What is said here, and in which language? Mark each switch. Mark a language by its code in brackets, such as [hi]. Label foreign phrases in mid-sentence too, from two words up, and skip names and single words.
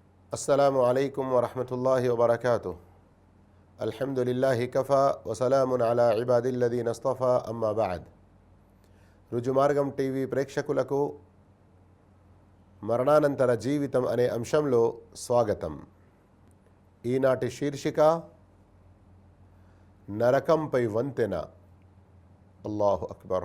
[ar] السلام عليكم ورحمة الله وبركاته. الحمد لله كفى وسلام على عباد الذين اصطفى أما بعد. [te] రుజుమార్గం టీవీ ప్రేక్షకులకు మరణానంతర జీవితం అనే అంశంలో స్వాగతం. ఈనాటి శీర్షిక నరకంపై వంతెన. [ar] الله أكبر.